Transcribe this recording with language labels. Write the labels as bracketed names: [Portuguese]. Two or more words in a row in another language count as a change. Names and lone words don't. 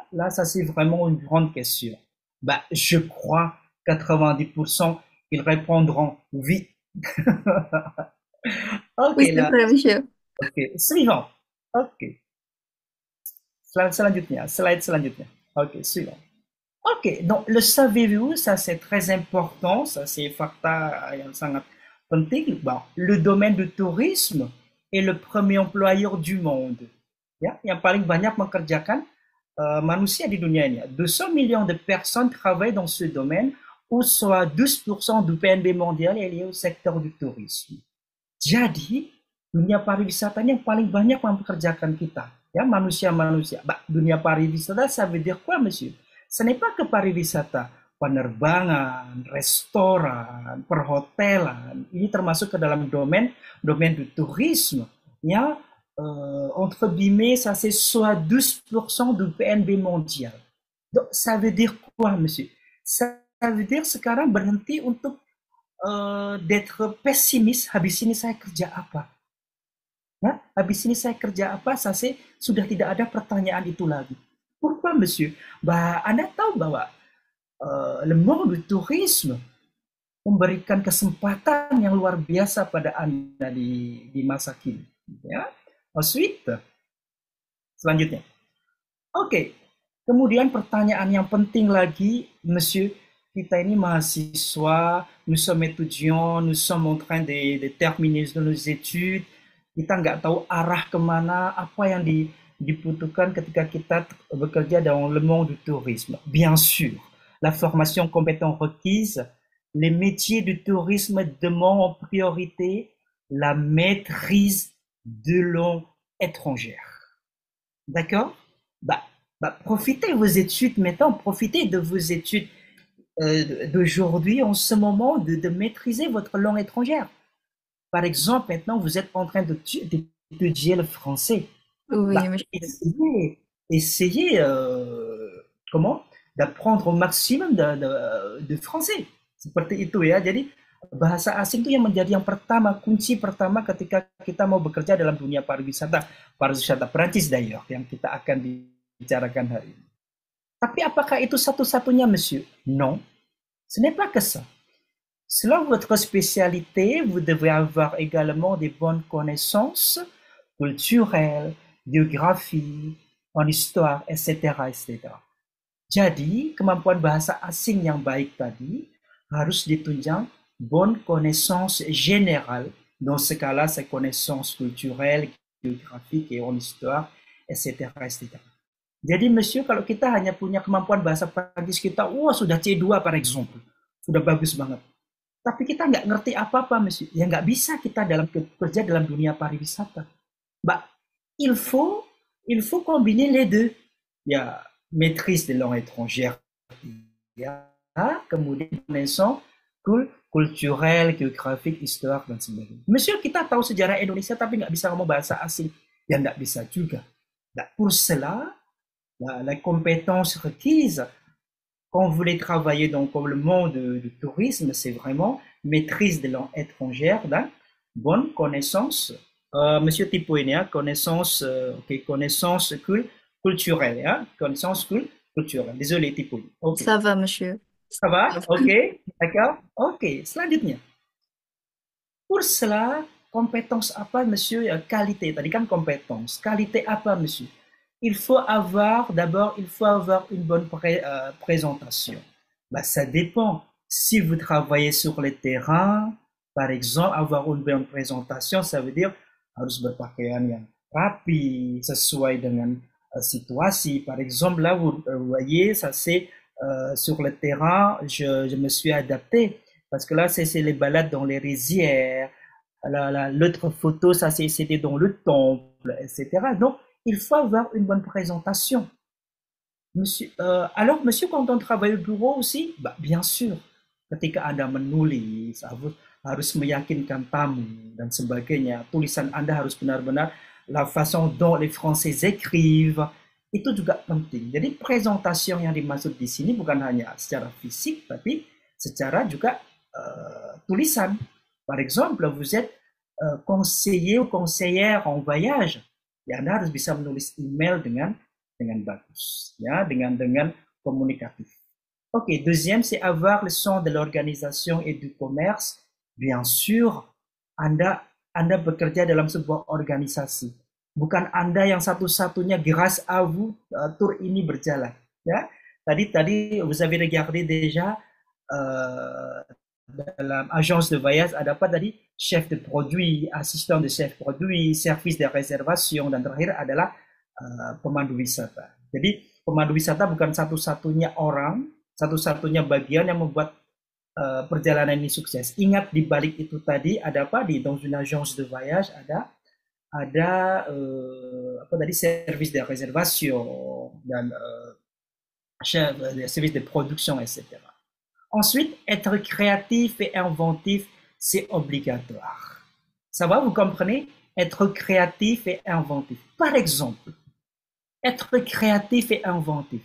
[French] Là, ça c'est vraiment une grande question. Bah, je crois 90% ils répondront oui. Ok, Oui, c'est là, vrai, monsieur. ok. Suivant. Ok. [Indonesian] Slide selanjutnya. [French] Ok, suivant. Ok, donc le savez-vous, ça c'est très important, ça c'est [Indonesian] fakta yang sangat penting. [French] Bon, le domaine du tourisme est le premier employeur du monde. [Indonesian] Ya, yang paling banyak mengerjakan manusia di dunia ini. [French] 200 millions de personnes travaillent dans ce domaine, ou soit 12% du PNB mondial est lié au secteur du tourisme. [Indonesian] Jadi, dunia pariwisata ini yang paling banyak mempekerjakan kita, ya manusia-manusia. Bah, dunia pariwisata, [French] ça veut dire quoi, monsieur? Ce n'est pas que [Indonesian] pariwisata, penerbangan, restoran, perhotelan, ini termasuk ke dalam [French] domaine du tourisme, ya, entre guillemets, ça c'est soit 12% du PNB mondial. Donc, ça veut dire quoi, monsieur? Ça veut dire [Indonesian] sekarang berhenti untuk [French] d'être pessimiste, [Indonesian] habis ini saya kerja apa? Ya, habis ini saya kerja apa? Saya sudah tidak ada pertanyaan itu lagi. [French] Pourquoi, monsieur? Bah, [Indonesian] Anda tahu bahwa [French] le monde du tourisme [Indonesian] memberikan kesempatan yang luar biasa pada Anda di masa kini. Ya. Ensuite, selanjutnya. Oke, kemudian pertanyaan yang penting lagi, monsieur, kita ini mahasiswa, [French] nous sommes étudiants, nous sommes en train de terminer nos études, [Indonesian] kita nggak tahu arah kemana, apa yang dibutuhkan ketika kita bekerja [French] dans le monde du tourisme. Bien sûr, la formation compétente requise, les métiers du tourisme demandent en priorité la maîtrise de langue étrangère. D'accord? Profitez de vos études maintenant, profitez de vos études d'aujourd'hui, en ce moment, de maîtriser votre langue étrangère. Par exemple, maintenant, vous êtes en train d'étudier le français. Oui, monsieur. Essayez d'apprendre au maximum de français. [Indonesian] Seperti itu ya. Jadi bahasa asing itu yang menjadi yang pertama, kunci pertama ketika kita mau bekerja dalam dunia pariwisata Perancis d'ailleurs, yang kita akan bicarakan hari ini. Tapi apakah itu satu-satunya, monsieur? [French] Non, ce n'est pas que ça. Selon votre spécialité, vous devez avoir également des bonnes connaissances culturelles, géographiques, en histoire, etc., etc. [Indonesian] Jadi, kemampuan bahasa asing yang baik tadi harus ditunjang [French] bonne connaissance générale. Dans ce cas-là, c'est connaissances culturelles, géographiques et en histoire, etc., etc. [Indonesian] Jadi, monsieur, kalau kita hanya punya kemampuan bahasa Prancis kita, wah sudah C2 [French] par exemple, [Indonesian] sudah bagus banget. Tapi kita nggak ngerti apa-apa, monsieur. Ya nggak bisa kita kerja dalam dunia pariwisata. [French] Il faut combiner les deux. Il y a maîtrise des langues étrangères, [Indonesian] ya, kemudian [French] connaissance culturelle, géographique, histoire, [Indonesian] dan sebagainya. Monsieur, kita tahu sejarah Indonesia tapi nggak bisa ngomong bahasa asing. Ya nggak bisa juga. [French] Pour cela, la compétence requise quand vous voulez travailler dans le monde du tourisme, c'est vraiment maîtrise des langues étrangères, bonne connaissance, monsieur Tipo [Indonesian] ini ya, [French] connaissance culturelle, ya, connaissance culturelle. Désolé Tipo. Okay. Ça va, monsieur. Ça va? Ok, d'accord. Ok, selanjutnya. Pour cela, compétence apa, monsieur? Qualité. [Indonesian] Tadi kan compétence. Qualité apa, monsieur? [French] Il faut avoir une bonne présentation. Ça dépend. Si vous travaillez sur le terrain, par exemple, avoir une bonne présentation, ça veut dire [Indonesian] harus berpakaian yang rapi, sesuai dengan situasi. [French] Par exemple, là, vous voyez, ça c'est sur le terrain, je me suis adapté. Parce que là, c'est les balades dans les rizières. L'autre photo, ça c'était dans le temple, etc. Donc, il faut avoir une bonne présentation. Monsieur, alors, monsieur, quand on travaille au bureau aussi, bien sûr, [Indonesian] ketika Anda menulis, harus meyakinkan tamu, dan sebagainya. Tulisan Anda harus benar-benar [French] la façon dont les Français écrivent, [Indonesian] itu juga penting. Jadi, presentation yang dimaksud di sini bukan hanya secara fisik, tapi secara juga tulisan. [French] Par exemple, vous êtes conseiller ou conseillère en voyage, [Indonesian] ya Anda harus bisa menulis email dengan bagus, ya, dengan komunikatif. [French] Ok, deuxième, c'est avoir le sens de l'organisation et du commerce. Bien sûr, [Indonesian] Anda bekerja dalam sebuah organisasi. Bukan Anda yang satu-satunya, [French] grâce à vous, [Indonesian] tour ini berjalan. Ya, tadi [French] vous avez regardé déjà [Indonesian] dalam [French] agence de voyage [Indonesian] ada apa tadi? [French] Chef de produit, assistant de chef produit, service de réservation, [Indonesian] dan terakhir adalah pemandu wisata. Jadi pemandu wisata bukan satu-satunya orang, satu-satunya bagian yang membuat perjalanan ini sukses. Ingat di balik itu tadi ada apa? Di [French] dans une agence de voyage [Indonesian] ada apa tadi, [French] service de réservation dan service de production, etc. Ensuite, être créatif et inventif, c'est obligatoire. Ça va, vous comprenez? Être créatif et inventif. Par exemple, être créatif et inventif.